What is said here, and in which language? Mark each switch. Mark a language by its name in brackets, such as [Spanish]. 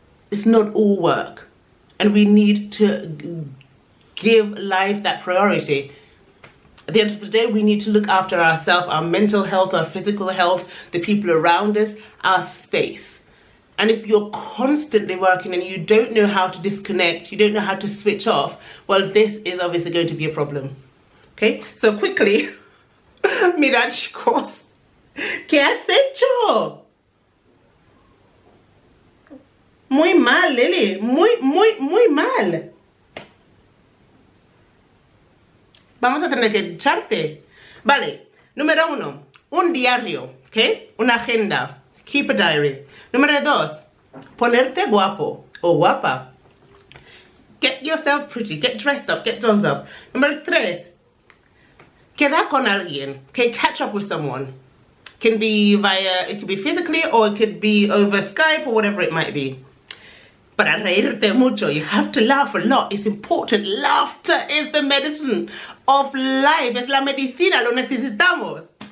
[English] It's not all work. And we need to give life that priority. At the end of the day, we need to look after ourselves, our mental health, our physical health, the people around us, our space. And if you're constantly working and you don't know how to disconnect, you don't know how to switch off, well, this is obviously going to be a problem. Okay, so quickly, [Spanish] mirad chicos, ¿qué has hecho? Muy mal, Lily, muy mal. Vamos a tener que echarte. Vale, número 1, un diario, ¿ok? Una agenda, [English] keep a diary. [Spanish] Número 2, ponerte guapo o guapa. [English] Get yourself pretty, get dressed up, get dolled up. [Spanish] Número 3, queda con alguien, okay? [English] Catch up with someone. Can be it could be physically or it could be over Skype or whatever it might be. [Spanish] Para reírte mucho, [English] you have to laugh a lot. It's important. Laughter is the medicine of life. [Spanish] Es la medicina, lo necesitamos.